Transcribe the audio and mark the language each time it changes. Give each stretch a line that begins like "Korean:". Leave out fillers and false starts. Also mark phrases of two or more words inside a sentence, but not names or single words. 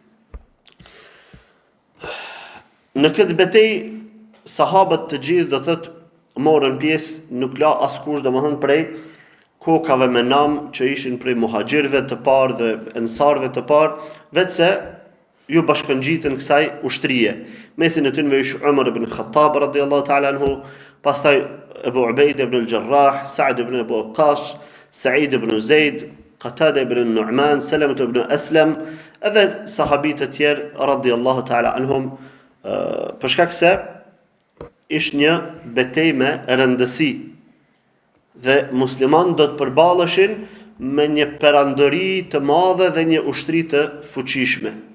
Albanian: Në këtë betejë sahabët të gjithë do thotë morën pjesë, nuk la askush domethënë prej kokave me nam që ishin prej muhaxhirëve të parë dhe ensarëve të parë, vetëse ju bashkëngjitën kësaj ushtrie. Mesin e tyre ishte Umar ibn Khattab
Arabic: رضي الله تعالى عنه,
Albanian: pastaj Abu Ubaida ibn al-Jarrah, Sa'd ibn Abu Waqqas, Sa'id ibn Zaid, Qatada ibn Nu'man, Salamah ibn Aslam, edhe sahabit të tjerë
Arabic: رضي الله تعالى عنهم,
Albanian: për shkak se ishte një betejë me rëndësi dhe musliman do të përballeshin me një perandori të madhe dhe një ushtri të fuqishme.